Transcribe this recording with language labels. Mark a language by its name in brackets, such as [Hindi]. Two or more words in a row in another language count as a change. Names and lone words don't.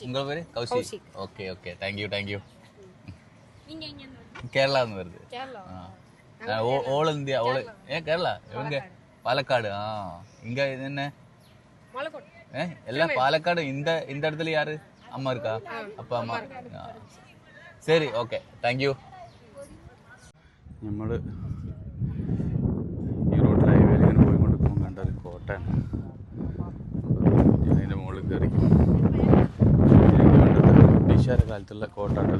[Tamil] உங்க பேரு? கௌஷிக். ஓகே ஓகே, தேங்க்யூ. நீங்க எங்க இருந்து? கேரளா இருந்து வருது. கேரளா. ஓல் இந்தியா. கேரளா. இவங்க பாலக்காடு. இங்க என்ன? மலைக்கோட்டை. எல்லாம் பாலக்காடு. இந்த இடத்துல யாரு அம்மா இருக்கா? அப்பா அம்மா. [Malayalam] ശരി, ഓക്കെ, [English] thank you. [Malayalam] നമ്മൾ ഈ റോഡ് ഹൈവേയിൽ ഇങ്ങനെ പോയിക്കൊണ്ട് പോകും. കണ്ട ഒരു കോട്ടയാണ്. അതിൻ്റെ മുകളിൽ കയറി ബ്രിട്ടീഷുകാരുടെ കാലത്തുള്ള കോട്ടയാണത്.